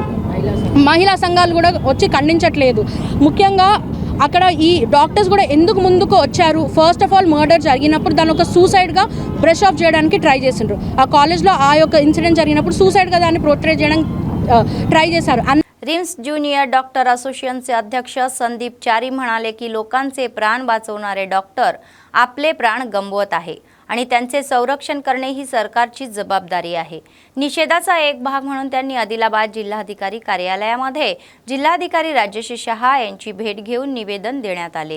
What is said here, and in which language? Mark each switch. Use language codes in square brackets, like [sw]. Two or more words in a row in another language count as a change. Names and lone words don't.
[te] మహిళా సంఘాలు కూడా వచ్చి ఖండించట్లేదు. ముఖ్యంగా అక్కడ ఈ డాక్టర్స్ కూడా ఎందుకు ముందుకు వచ్చారు? [en] first of all murder [te] జరిగినప్పుడు దాన్ని ఒక సూసైడ్గా [en] brush off [te] చేయడానికి ట్రై చేసిండ్రు. ఆ కాలేజ్లో ఆ యొక్క ఇన్సిడెంట్ జరిగినప్పుడు సూసైడ్గా దాన్ని పోర్ట్రే చేయడానికి ट्राय చేశారు. [mr] रिम्स ज्युनियर डॉक्टर असोसिएशनचे अध्यक्ष संदीप चारी म्हणाले की लोकांचे प्राण वाचवणारे डॉक्टर आपले प्राण गमवत आहे आणि त्यांचे संरक्षण करणे ही सरकारची जबाबदारी आहे. निषेधाचा एक भाग म्हणून त्यांनी आदिलाबाद जिल्हाधिकारी कार्यालयामध्ये जिल्हाधिकारी राजेश शहा यांची भेट घेऊन निवेदन देण्यात आले.